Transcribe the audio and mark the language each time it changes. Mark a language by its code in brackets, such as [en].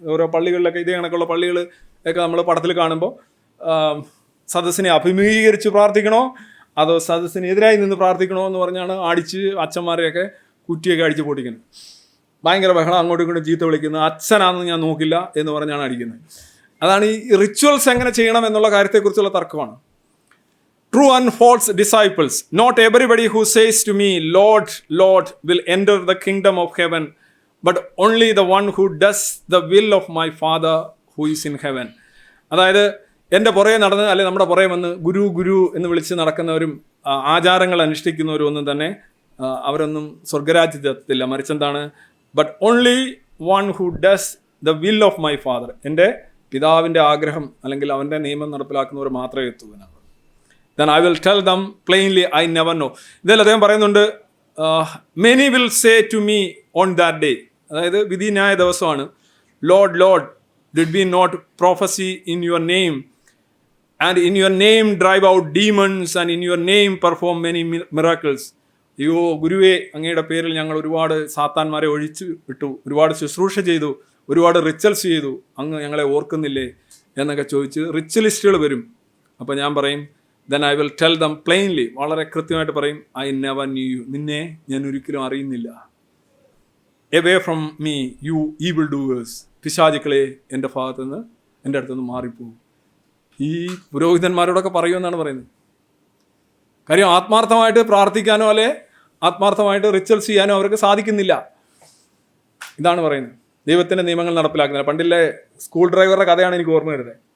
[ml] ഓരോ പള്ളികളിലൊക്കെ ഇതേ കണക്കുള്ള പള്ളികൾ ഒക്കെ നമ്മൾ പടത്തിൽ കാണുമ്പോൾ സദസ്സിനെ അഭിമുഖീകരിച്ച് പ്രാർത്ഥിക്കണോ അതോ സദസ്സിനെതിരായി നിന്ന് പ്രാർത്ഥിക്കണോ എന്ന് പറഞ്ഞാണ് അടിച്ച് അച്ഛന്മാരെയൊക്കെ കുറ്റിയൊക്കെ അടിച്ച് പൊട്ടിക്കുന്നത്. ഭയങ്കര ബഹളം, അങ്ങോട്ടും ഇങ്ങോട്ടും ചീത്ത വിളിക്കുന്നത്, അച്ഛനാണെന്ന് ഞാൻ നോക്കില്ല എന്ന് പറഞ്ഞാണ് അടിക്കുന്നത്. അതാണ് ഈ റിച്വൽസ് എങ്ങനെ ചെയ്യണം എന്നുള്ള കാര്യത്തെക്കുറിച്ചുള്ള തർക്കമാണ്. [en] True and false disciples. Not everybody who says to me, Lord, Lord, will enter the kingdom of heaven, but only the one who does the will of my Father who is in heaven. [ml] അതായത് എൻ്റെ പുറകെ നടന്ന് അല്ലെങ്കിൽ നമ്മുടെ പുറകെ വന്ന് ഗുരു ഗുരു എന്ന് വിളിച്ച് നടക്കുന്നവരും ആചാരങ്ങൾ അനുഷ്ഠിക്കുന്നവരും ഒന്നും തന്നെ അവരൊന്നും സ്വർഗരാജ്യത്തെത്തില്ല. മറിച്ചെന്താണ്? [en] But only one who does the will of my father. [ml] എൻ്റെ പിതാവിൻ്റെ ആഗ്രഹം അല്ലെങ്കിൽ അവൻ്റെ നിയമം നടപ്പിലാക്കുന്നവർ മാത്രമേ എത്തുവാനാണ്. [en] Then I will tell them plainly, I never know. [ml] ഇതിൽ അദ്ദേഹം പറയുന്നുണ്ട്, [en] many will say to me on that day. [ml] അതായത് വിധിന്യായ ദിവസമാണ്. [en] Lord, Lord, did we not prophesy in your name, and in your name drive out demons, and in your name perform many miracles? [ml] അയ്യോ ഗുരുവേ, അങ്ങയുടെ പേരിൽ ഞങ്ങൾ ഒരുപാട് സാത്താന്മാരെ ഒഴിച്ചു വിട്ടു, ഒരുപാട് ശുശ്രൂഷ ചെയ്തു, ഒരുപാട് റിച്വൽസ് ചെയ്തു, അങ്ങ് ഞങ്ങളെ ഓർക്കുന്നില്ലേ എന്നൊക്കെ ചോദിച്ച് റിച്വലിസ്റ്റുകൾ വരും. അപ്പോൾ ഞാൻ പറയും, [en] then I will tell them plainly, [ml] വളരെ കൃത്യമായിട്ട് പറയും, [en] I never knew you. [ml] നിന്നെ ഞാൻ ഒരിക്കലും അറിയുന്നില്ല. [en] Away from me, you evil doers. [ml] പിശാചുക്കളെ എൻ്റെ ഭാഗത്തു നിന്ന് എൻ്റെ അടുത്തുനിന്ന് മാറിപ്പോകും. ഈ പുരോഹിതന്മാരോടൊക്കെ പറയുമെന്നാണ് പറയുന്നത്. കാര്യം ആത്മാർത്ഥമായിട്ട് പ്രാർത്ഥിക്കാനോ അല്ലെ ആത്മാർത്ഥമായിട്ട് റിച്വൽസ് ചെയ്യാനോ അവർക്ക് സാധിക്കുന്നില്ല. ഇതാണ് പറയുന്നത്. ദൈവത്തിൻ്റെ നിയമങ്ങൾ നടപ്പിലാക്കുന്നില്ല. പണ്ടില്ലേ സ്കൂൾ ഡ്രൈവറുടെ കഥയാണ് എനിക്ക് ഓർമ്മ വരുന്നത്.